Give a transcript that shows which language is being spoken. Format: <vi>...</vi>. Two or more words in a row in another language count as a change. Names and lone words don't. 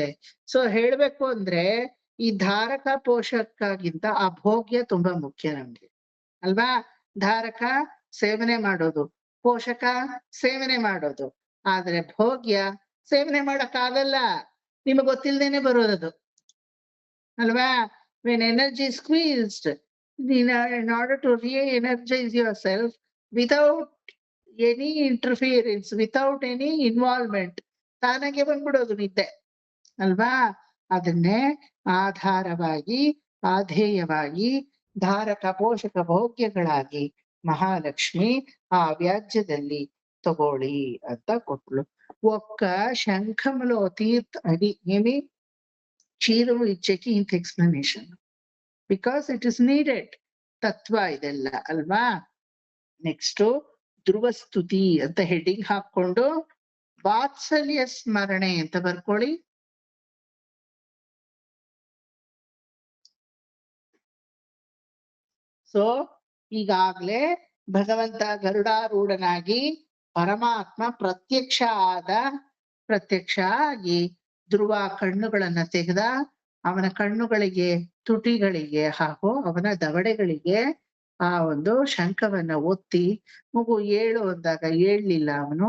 <kn>ಸೊ ಹೇಳ್ಬೇಕು ಅಂದ್ರೆ ಈ ಧಾರಕ ಪೋಷಕ್ಕಾಗಿಂತ ಆ ಭೋಗ್ಯ ತುಂಬಾ ಮುಖ್ಯ ನಮ್ಗೆ ಅಲ್ವಾ? ಧಾರಕ ಸೇವನೆ ಮಾಡೋದು, ಪೋಷಕ ಸೇವನೆ ಮಾಡೋದು. ಆದ್ರೆ ಭೋಗ್ಯ ಸೇವನೆ ಮಾಡಕ್ಕಾಗಲ್ಲ, ನಿಮಗ್ ಗೊತ್ತಿಲ್ದೇನೆ ಬರೋದದು ಅಲ್ವಾ?</kn> <en>when energy is squeezed, in order to re-energize yourself without any interference, without any involvement,</en> <kn>ತಾನಾಗೆ ಬಂದ್ಬಿಡೋದು ನಿದ್ದೆ ಅಲ್ವಾ? ಅದನ್ನೇ ಆಧಾರವಾಗಿ, ಆಧೇಯವಾಗಿ, ಧಾರಕ ಪೋಷಕ ಭೋಗ್ಯಗಳಾಗಿ ಮಹಾಲಕ್ಷ್ಮಿ ಆ ವ್ಯಾಜ್ಯದಲ್ಲಿ ತಗೊಳ್ಳಿ ಅಂತ ಕೊಟ್ಲು.</kn> <te>ఒక్క శంఖంలో తీర్థ అది ఏమి క్షీరము ఇచ్చేకి ఇంత ఎక్స్ప్లెనేషన్,</te> <en>because it is needed.</en> <kn>ತತ್ವ ಇದೆಲ್ಲ ಅಲ್ವಾ? ನೆಕ್ಸ್ಟ್ ಧ್ರುವಸ್ತುತಿ ಅಂತ ಹೆಡ್ಡಿಂಗ್ ಹಾಕೊಂಡು ವಾತ್ಸಲ್ಯ ಸ್ಮರಣೆ ಅಂತ ಬರ್ಕೊಳ್ಳಿ. ಸೊ ಈಗಾಗ್ಲೇ ಭಗವಂತ ಗರುಡಾರೂಢನಾಗಿ ಪರಮಾತ್ಮ ಪ್ರತ್ಯಕ್ಷ ಆಗಿ ಧ್ರುವ ಕಣ್ಣುಗಳನ್ನ ತೆಗೆದ, ಅವನ ಕಣ್ಣುಗಳಿಗೆ, ತುಟಿಗಳಿಗೆ ಹಾಗೂ ಅವನ ದವಡೆಗಳಿಗೆ ಆ ಒಂದು ಶಂಖವನ್ನ ಒತ್ತಿ, ಮಗು ಏಳು ಅಂದಾಗ ಏಳ್ಲಿಲ್ಲ ಅವನು.</kn>